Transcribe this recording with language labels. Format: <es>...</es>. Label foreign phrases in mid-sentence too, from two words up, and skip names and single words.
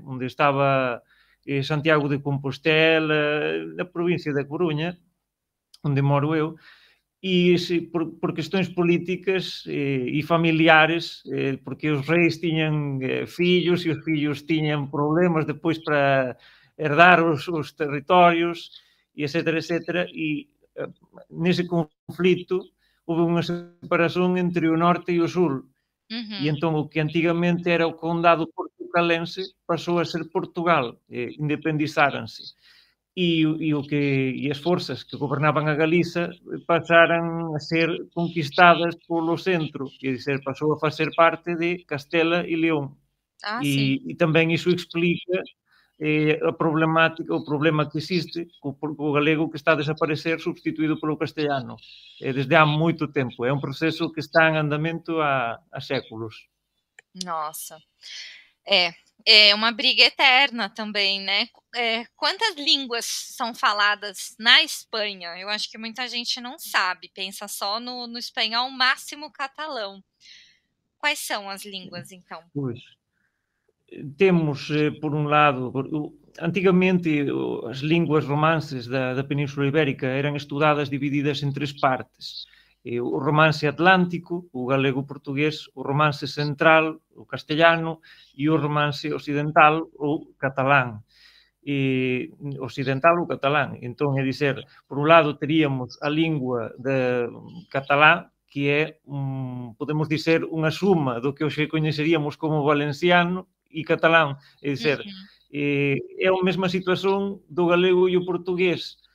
<pt>onde estava Santiago de Compostela, na província da Corunha, onde moro eu, e por questões políticas e familiares, porque os reis tinham filhos e os filhos tinham problemas depois para herdar os territórios, e etc, etc, e nesse conflito houve</pt> <gl>unha separación entre o norte e o sur. E entón o que antigamente era o condado portucalense pasou a ser Portugal, independizáranse. E as forzas que gobernaban a Galiza pasaran a ser conquistadas polo centro, é dizer, pasou a facer parte de Castela e León. E tamén iso explica a problemática, o problema que existe co galego que está a desaparecer substituído polo castellano desde há moito tempo. É un proceso que está en andamento há séculos.</gl> <pt>Nossa, é uma briga eterna também, né? Quantas línguas são faladas na Espanha? Eu acho que muita gente não sabe, pensa só no espanhol, máximo catalão. Quais são as línguas, então? Pois. Temos, por um lado, antigamente as línguas romances da Península Ibérica eram estudadas divididas em três partes. O romance atlântico, o galego-português, o romance central, o castelhano, e o romance ocidental,</pt> <gl>o catalán. Ocidental ou catalán. Entón, é dizer, por un lado teríamos a lingua de catalán, que é, podemos dizer, unha suma do que hoxe coñeceríamos como valenciano e catalán, é dizer, é a mesma situación do galego e o portugués.</gl>